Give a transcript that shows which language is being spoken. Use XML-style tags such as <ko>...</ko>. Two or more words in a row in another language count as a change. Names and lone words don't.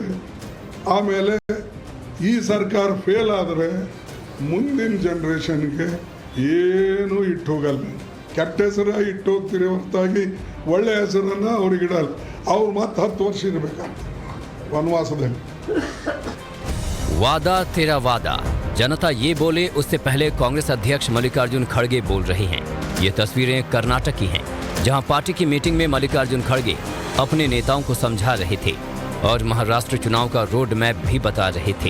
<kn>ಆಮೇಲೆ ಈ ಸರ್ಕಾರ ಫೇಲ್ ಆದರೆ ಮುಂದಿನ ಜನ್ರೇಷನ್ಗೆ ಏನೂ ಇಟ್ಟು ಹೋಗಲ್ಲ. ಕೆಟ್ಟ ಹೆಸರು ಇಟ್ಟು ಹೋಗ್ತೀರಿ ಹೊರತಾಗಿ ಒಳ್ಳೆ ಹೆಸರನ್ನು ಅವ್ರಿಗೆ ಇಡಲ್ಲ. ಅವ್ರು ಮತ್ತೆ 10 ವರ್ಷ ಇರಬೇಕಂತ ವನವಾಸದಲ್ಲಿ।</kn> <hi>वादा तेरा वादा, जनता ये बोले उससे पहले कांग्रेस अध्यक्ष मल्लिकार्जुन खड़गे बोल रहे हैं। ये तस्वीरें कर्नाटक की हैं, जहां पार्टी की मीटिंग में मल्लिकार्जुन खड़गे अपने नेताओं को समझा रहे थे और महाराष्ट्र चुनाव का रोड मैप भी बता रहे थे।</hi>